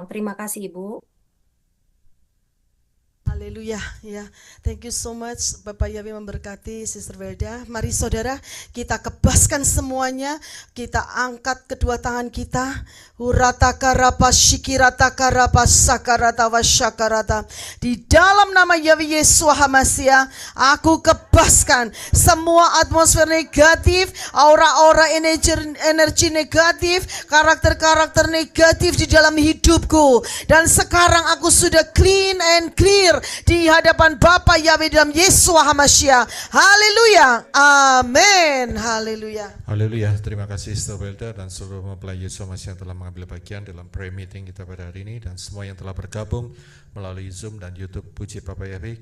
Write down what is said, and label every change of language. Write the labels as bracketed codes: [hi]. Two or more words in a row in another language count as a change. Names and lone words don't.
[id] Terima kasih Ibu. Haleluya, ya. [en] Thank you so much, [id] Bapak Yahweh memberkati Sister Welda. Mari saudara, kita kebaskan semuanya. Kita angkat kedua tangan kita. Uratakarapa shikiratakara sakarata wasyakarata. Di dalam nama Yahweh Yeshua HaMashiach, aku kebaskan semua atmosfer negatif, aura-aura energi negatif, karakter-karakter negatif di dalam hidupku. Dan sekarang aku sudah [en] clean and clear [id] di hadapan Bapa Yahweh dalam Yeshua HaMashiach. Haleluya. Amin. Haleluya. Haleluya. Terima kasih Sister Welda dan seluruh mempelai Yeshua HaMashiach yang telah mengambil bagian dalam [en] prayer meeting [id] kita pada hari ini, dan semua yang telah bergabung melalui Zoom dan YouTube. Puji Bapa Yahweh.